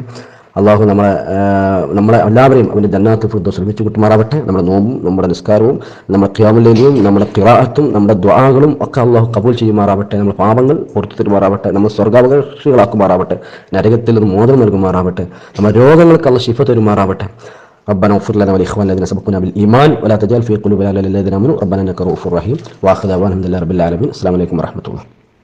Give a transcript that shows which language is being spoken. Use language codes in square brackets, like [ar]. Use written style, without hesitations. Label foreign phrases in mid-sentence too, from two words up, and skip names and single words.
[ml] അള്ളാഹു നമ്മളെ എല്ലാവരെയും അവൻ്റെ ജന്നാത്ത് ഫിർദൗസിൽ ഒരുമിച്ച് കൂട്ടുമാറാവട്ടെ. നമ്മുടെ നോമ്പും നമ്മുടെ നിസ്കാരവും നമ്മുടെ ഖിയാമുൽ ലൈലും നമ്മുടെ ഖിറാഅത്തും നമ്മുടെ ദുആകളും ഒക്കെ അള്ളാഹു കബൂൽ ചെയ്യുമാറാവട്ടെ. നമ്മുടെ പാപങ്ങൾ പുറത്തു തരുമാറാവട്ടെ. നമ്മൾ സ്വർഗാവകാശികളാക്കുമാറാവട്ടെ. നരകത്തിൽ നിന്ന് മോചനം നൽകുമാറാവട്ടെ. നമ്മുടെ രോഗങ്ങൾക്ക് അള്ളാഹു ശിഫ തരുമാറാവട്ടെ. [ar] ربنا اغفر لنا ولإخواننا الذين سبقونا بالإيمان ولا تجعل في قلوبنا غلا للذين آمنوا ربنا إنك رؤوف رحيم. وآخر دعوانا الحمد لله رب العالمين. السلام عليكم ورحمة الله.